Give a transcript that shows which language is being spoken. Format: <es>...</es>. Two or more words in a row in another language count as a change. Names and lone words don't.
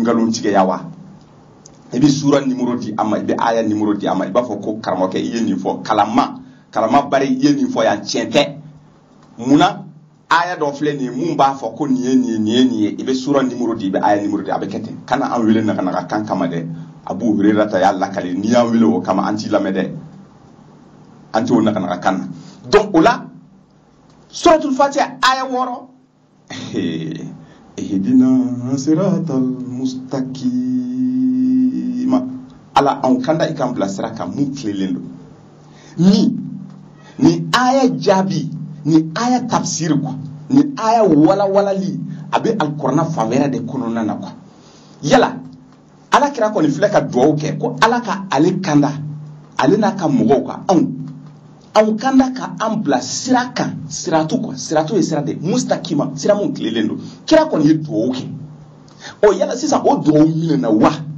<bm>nkalon tigɛya wa i bɛ sura numéro di a ma i bɛ aya numéro di a ma i b'a fɔ ko karamɔgɔkɛ i ye nin fɔ kalama Bari i ye nin fɔ yan tiɲɛ tɛ munna aya dɔ filɛ nin ye mun b'a fɔ ko nin ye nin ye i bɛ sura numéro di i bɛ aya numéro di a bɛ kɛ ten kana an wele naga kan kama dɛ Abu Hurairata y'a lakale n'i y'an wele o kama an t'i lamɛn dɛ an t'o naga kan na donc o la suratul Fatiha aya 6</bm> <ar>اهدنا الصراط</ar> <bm>mustaqima ala an kanda ikan bila sira kan mun tilelen do ni aya jaabi ni aya tafsir quoi ni aya walawalali abe alqur'ana favera de kɔnɔna na quoi yala ala kira ko ni filɛ ka duwawu kɛ ko ala ka ale kanda ale n'a ka mɔgɔw ka anw kanda ka an bila sira kan siratu quoi siratu ye sira de mustaqima sira mun tilelen do kira ko ni ye duwawu kɛ o yala sisan o duwawu minɛna wa</bm>